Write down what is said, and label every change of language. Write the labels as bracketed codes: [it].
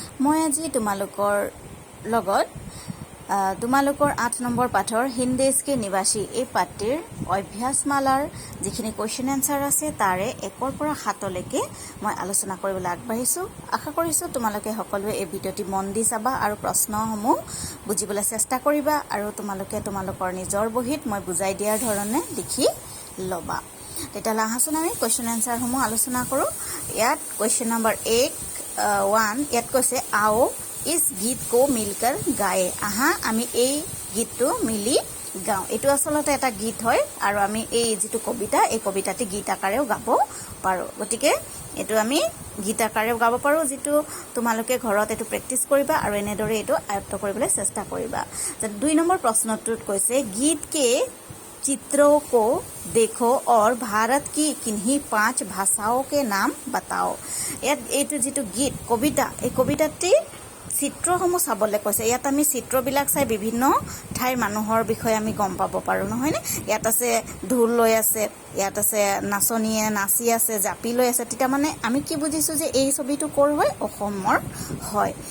[as] মই আজি তোমালোকৰ লগত তোমালোকৰ 8 নম্বৰ পাঠৰ হিন্দ দেশ के निवासी এই পাঠটিৰ অভ্যাসমালাৰ যিখিনি কোৱেশ্চন এনসাৰ আছে তাৰে 1ৰ পৰা 7লৈকে মই আলোচনা কৰিবলৈ আগবাঢ়িছোঁ। আশা কৰিছোঁ তোমালোকে সকলোৱে এই ভিডিঅ'টি মন দি চাবা আৰু প্ৰশ্নসমূহ বুজিবলৈ চেষ্টা কৰিবা আৰু তোমালোকে তোমালোকৰ নিজৰ বহীত মই বুজাই দিয়াৰ ধৰণে লিখি ল'বা। তেতিয়াহ'লে আহাচোন আমি কোৱেশ্চন এনসাৰসমূহ আলোচনা কৰোঁ। ইয়াত কোৱেশ্চন নম্বৰ 1 ইয়াত কৈছে [hi] आओ इस गीत को मिलकर गाए। [as] আহা আমি এই গীতটো মিলি গাওঁ। এইটো আসলতে এটা গীত হয় আৰু আমি এই যেটো কবিতা এই কবিতাটি গীত আকাৰেও গাব পাৰো। গতিকে এটো আমি গীত আকাৰেও গাব পাৰো, যেটো তোমালোকে ঘৰত এটো প্ৰেক্টিস কৰিবা আৰু এনেদৰে এটো আয়ত্ত কৰিবলৈ চেষ্টা কৰিবা। 2 নম্বৰ প্ৰশ্নটোত কৈছে [hi] गीत के चित्रों को देखो और भारत की किन्हीं 5 भाषाओं के नाम बताओ। [as] एटु जितु गीत कविता এই কবিতাটি চিত্ৰসমূহ চাবলৈ কৈছে। ইয়াত আমি চিত্ৰবিলাক চাই বিভিন্ন ঠাইৰ মানুহৰ বিষয়ে আমি গম পাব পাৰো নহয় নে। ইয়াত আছে ঢোল লৈ আছে, ইয়াত আছে নাচনীয়ে নাচি আছে, জাপি লৈ আছে। তেতিয়া মানে আমি কি বুজিছো যে এই ছবিটো কৰ হয়, অসমৰ হয়।